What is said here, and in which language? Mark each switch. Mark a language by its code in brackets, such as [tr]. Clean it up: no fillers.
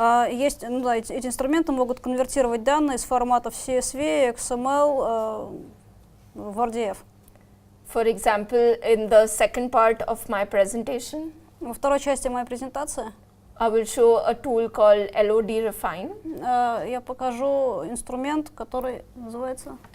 [ru] Есть, эти инструменты могут конвертировать данные из форматов CSV, XML в RDF. [en] For example, in the second part of my presentation, [ru] Во второй части моей презентации [en] I will show a tool called LOD Refine. [ru] Я покажу инструмент, который называется